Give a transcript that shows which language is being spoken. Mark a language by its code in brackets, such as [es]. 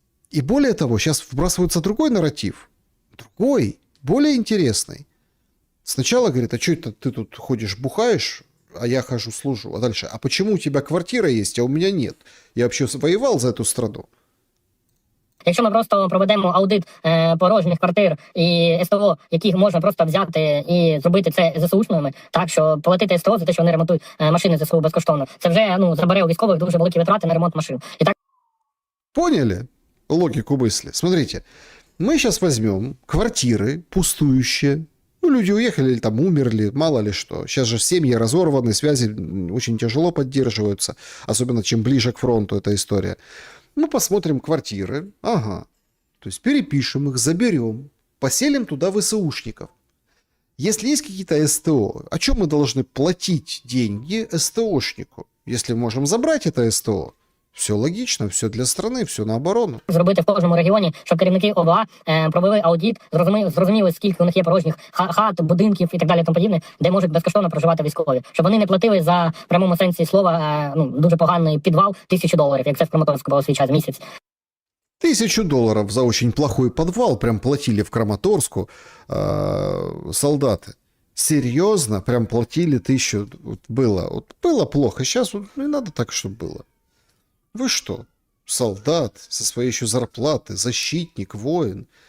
[ru] И более того, сейчас вбрасывается другой нарратив. Другой, более интересный. Сначала говорит, а что это ты тут ходишь, бухаешь, а я хожу, служу. А дальше, а почему у тебя квартира есть, а у меня нет? Я вообще воевал за эту страну. [uk] Якщо ми просто проведемо аудит порожніх квартир і СТО, яких можна просто взяти і зробити це ЗСУшними, так що платити СТО за те, що вони ремонтують машини ЗСУ безкоштовно, це вже забере у військових дуже великі витрати на ремонт машин. І так [ru] Поняли логику мысли? Смотрите, мы сейчас возьмем квартиры пустующие. Ну, люди уехали или там умерли, мало ли что. Сейчас же семьи разорваны, связи очень тяжело поддерживаются. Особенно чем ближе к фронту эта история. Мы посмотрим квартиры. Ага. То есть перепишем их, заберем, поселим туда ВСУшников. Если есть какие-то СТО, о чем мы должны платить деньги СТОшнику? Если можем забрать это СТО, все логично, все для страны, все на оборону. [uk] зробити в кожному регіоні, щоб керівники ОВА провели аудит, зрозуміли, скільки у них є порожніх хат, будинків і так далі, тому подібне, де можуть безкоштовно проживати військові. Щоб вони не платили за, в прямому сенсі слова, дуже поганий підвал $1000, як це в Краматорську було свій час місяць. [ru] $1000 за очень плохой подвал прям платили в Краматорску солдаты. Серьезно, прям платили 1000. Вот было плохо, сейчас вот не надо так, чтобы было. Вы что, солдат со своей еще зарплаты, защитник, воин?